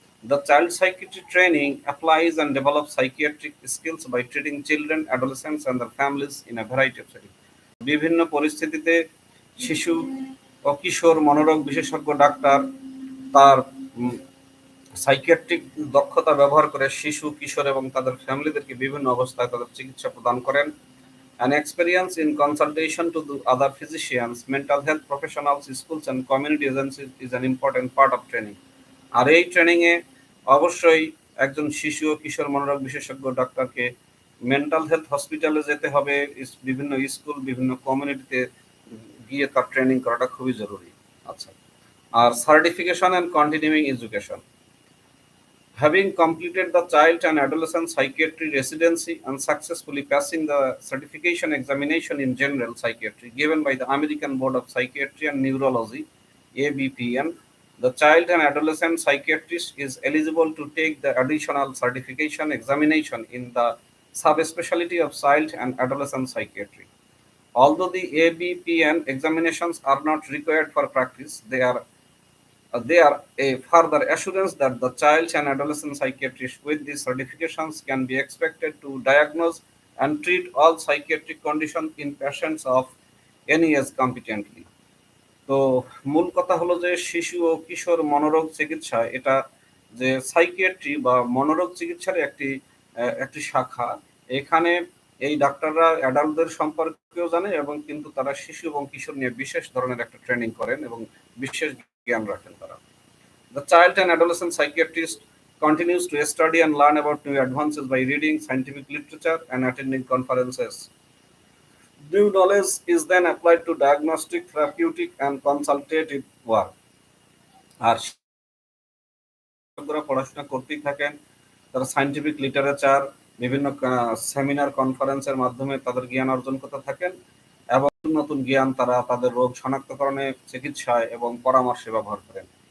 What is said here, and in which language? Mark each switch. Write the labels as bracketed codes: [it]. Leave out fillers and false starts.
[en] The child psychiatry training applies and develops psychiatric skills by treating children, adolescents, and their families in a variety of settings. [bn] বিভিন্ন পরিস্থিতিতে শিশু ও কিশোর মনোরোগ বিশেষজ্ঞ doctor তার psychiatric দক্ষতা ব্যবহার করে শিশু, কিশোর এবং তাদের ফ্যামিলিদেরকে বিভিন্ন অবস্থায় তাদের চিকিৎসা প্রদান করেন। [en] and experience in consultation to the other physicians, mental health professionals, schools and community agencies is an important part of training. [bn] আর এই ট্রেনিংয়ে অবশ্যই একজন শিশু ও কিশোর মনোরোগ বিশেষজ্ঞ ডাক্তারকে মেন্টাল হেলথ হসপিটালে যেতে হবে, বিভিন্ন স্কুল বিভিন্ন কমিউনিটিতে গিয়ে তার ট্রেনিং করাটা খুবই জরুরি। আচ্ছা, আর [en] Certification and continuing education. Having completed the child and adolescent psychiatry residency and successfully passing the certification examination in general psychiatry given by the American Board of Psychiatry and Neurology, ABPN, the child and adolescent psychiatrist is eligible to take the additional certification examination in the subspecialty of child and adolescent psychiatry. Although the ABPN examinations are not required for practice, they are a further assurance that the child and adolescent psychiatrist with these certifications can be expected to diagnose and treat all psychiatric conditions in patients of any age competently. [bn] তো মূল কথা হলো যে শিশু ও কিশোর মনোরোগ চিকিৎসা এটা যে psychiatry বা মনোরোগ চিকিৎসার একটি শাখা। এখানে এই ডাক্তাররা অ্যাডাল্টদের সম্পর্কেও জানে এবং কিন্তু তারা শিশু এবং কিশোর নিয়ে বিশেষ ধরনের একটা ট্রেনিং করেন এবং বিশেষ জ্ঞান রাখেন তারা। [en] The child and adolescent psychiatrist continues to study and learn about new advances by reading scientific literature and attending conferences. New knowledge is then applied to diagnostic, therapeutic, and consultative work. [bn] আর শিক্ষকরা পড়াশোনা করতেই থাকেন, তারা scientific literature, বিভিন্ন seminar কনফারেন্সের মাধ্যমে তাদের জ্ঞান অর্জন করতে থাকেন এবং নতুন জ্ঞান তারা তাদের রোগ শনাক্তকরণে, চিকিৎসায় এবং পরামর্শে ব্যবহার করেন।